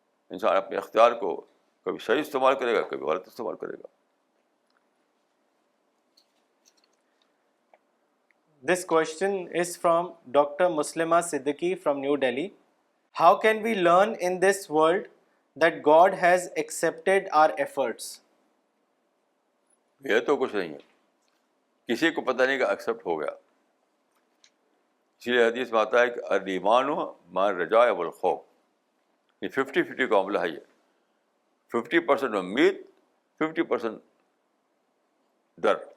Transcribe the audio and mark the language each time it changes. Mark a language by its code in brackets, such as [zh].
[ur] انسان اپنے اختیار کو کبھی صحیح استعمال کرے گا, کبھی غلط استعمال کرے گا. [en] This question is from Dr. Muslima Siddiqui from New Delhi. How can we learn in this world that God has accepted our efforts? [ur] یہ تو کچھ نہیں ہے, کسی کو پتہ نہیں کہ ایکسیپٹ ہو گیا. اسی لیے حدیث میں آتا ہے کہ [ar] الایمان مع الرجاء والخوف. [ur] یہ 50-50 کا معاملہ ہے. یہ 50% امید, 50% ڈر.